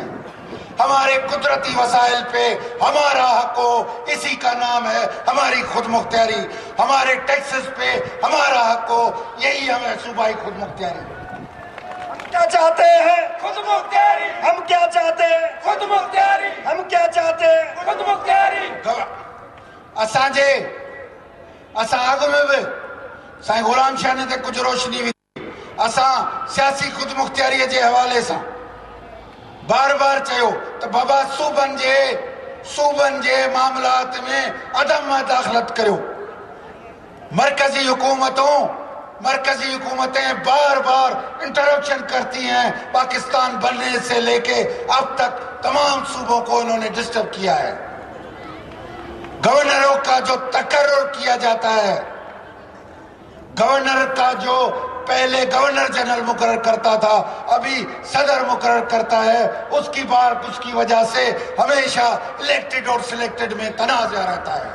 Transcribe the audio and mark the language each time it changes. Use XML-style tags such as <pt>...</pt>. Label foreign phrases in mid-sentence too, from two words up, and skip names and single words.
<ur>ہمارے قدرتی وسائل پہ ہمارا حق ہو، اسی کا نام ہے ہماری خود مختاری. ہمارے ٹیکسز پہ ہمارا حق ہو، یہی ہمیں صوبائی خود مختاری. ہم کیا چاہتے ہیں؟ خود مختاری. ہم کیا چاہتے ہیں؟ خود مختاری۔ ہم کیا چاہتے ہیں؟ خود مختاری.</ur> <sd>असां अॻु में बि साईं गुलाम शाह ने ते कुछ रोशनी विधी। असां सियासी खुद मुख्तियारी जे हवाले सां बार बार चयो त बाबा सूबनि जे मामलात में अदम दाखिलत करियो।</sd> <ur>مرکزی حکومتیں بار بار انٹرپشن کرتی ہیں. پاکستان بننے سے لے کے اب تک تمام صوبوں کو انہوں نے ڈسٹرب کیا ہے. گورنروں کا جو تقرر کیا جاتا ہے، گورنر کا جو پہلے</ur> <en>governor general</en> <ur>مقرر کرتا تھا، ابھی صدر مقرر کرتا ہے، اس کی وجہ سے ہمیشہ الیکٹڈ اور سلیکٹڈ میں تنازعہ رہتا ہے.</ur>